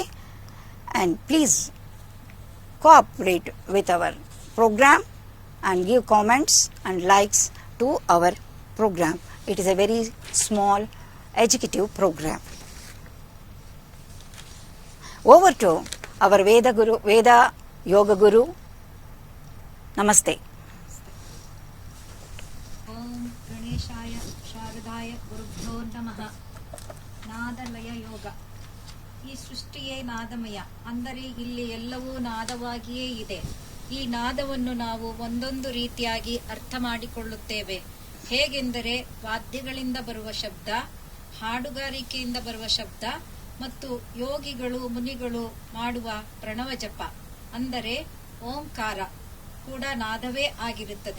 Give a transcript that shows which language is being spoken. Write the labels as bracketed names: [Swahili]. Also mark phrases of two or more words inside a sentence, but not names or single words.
[English] And please cooperate with our program and give comments and likes to our program. It is a very small educative program. Over to our Veda Yoga Guru. Namaste. [Sanskrit] ॐ गणेशाय शारदाय गुरुभ्यो नमः. [Kannada] ನಾದಲಯ ಯೋಗ. ಈ ಸೃಷ್ಟಿಯೇ ನಾದಮಯ, ಅಂದರೆ ಇಲ್ಲಿ ಎಲ್ಲವೂ ನಾದವಾಗಿಯೇ ಇದೆ. ಈ ನಾದವನ್ನು ನಾವು ಒಂದೊಂದು ರೀತಿಯಾಗಿ ಅರ್ಥ ಮಾಡಿಕೊಳ್ಳುತ್ತೇವೆ. ಹೇಗೆಂದರೆ ವಾದ್ಯಗಳಿಂದ ಬರುವ ಶಬ್ದ, ಹಾಡುಗಾರಿಕೆಯಿಂದ ಬರುವ ಶಬ್ದ ಮತ್ತು ಯೋಗಿಗಳು ಮುನಿಗಳು ಮಾಡುವ ಪ್ರಣವ ಜಪ ಅಂದರೆ ಓಂಕಾರ ಕೂಡ ನಾದವೇ ಆಗಿರುತ್ತದೆ.